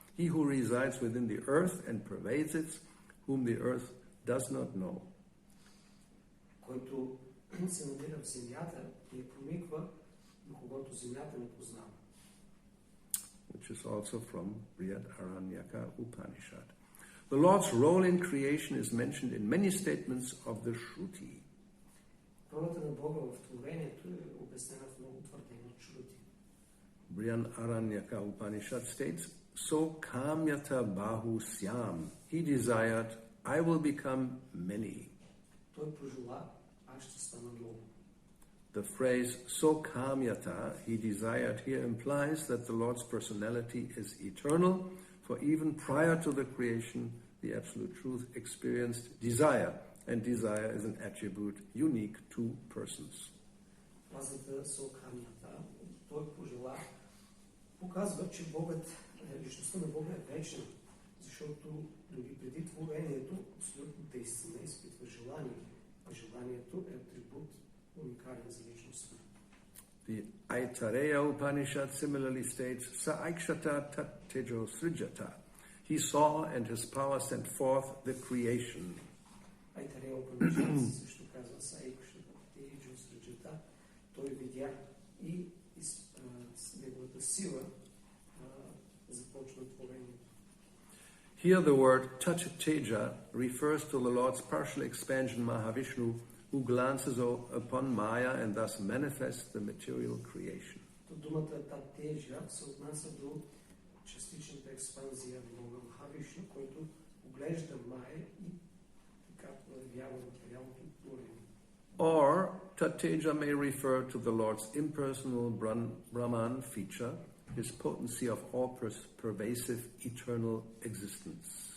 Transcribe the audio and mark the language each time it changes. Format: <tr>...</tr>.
<en>He who resides within the earth and pervades it, whom the earth does not know.</en> <bg>Който се намира в земята и прониква, но когато земята не познава.</bg> <en>Which is also from Brihad Aranyaka Upanishad. The Lord's role in creation is mentioned in many statements of the Shruti.</en> <bg>Ролята на Бога в творението е обяснена в много твърдения от Шрути.</bg> <en>Brihad Aranyaka Upanishad states,</en> <sa>So kamyata bahu syam.</sa> <en>He desired, I will become many.</en> <bg>Той пожела, аз ще стана много.</bg> <en>The phrase so kamyata, he desired, here implies that the Lord's personality is eternal, for even prior to the creation, the absolute truth, experienced desire, and desire is an attribute unique to persons.</en> <bg>Фразата Сауканията, той пожела, показва, че Богът, личността на Бога е вечна, защото дори преди творението абсолютната истина изпитва желание, а желанието е атрибут уникален за личността.</bg> <en>The Aitareya Upanishad similarly states,</en> <sa>Sa aikshata tat tejo srijata.</sa> <en>He saw and his power sent forth the creation.</en> <bg>Aitareya Upanishad също казва,</bg> <sa>Sa aikshata tejo srijata.</sa> <bg>Той видя и с неговата сила започна творението.</bg> <en>Here the word Tat Teja refers to the Lord's partial expansion Mahavishnu, who glances upon Maya and thus manifests the material creation.</en> <bg>Думата Татежа се отнася до частичната експанзия на Бога Махавишну, който оглежда Майя и така проявява материалното творение.</bg> <en>Or Tateja may refer to the Lord's impersonal Brahman feature, his potency of all-pervasive eternal existence.</en>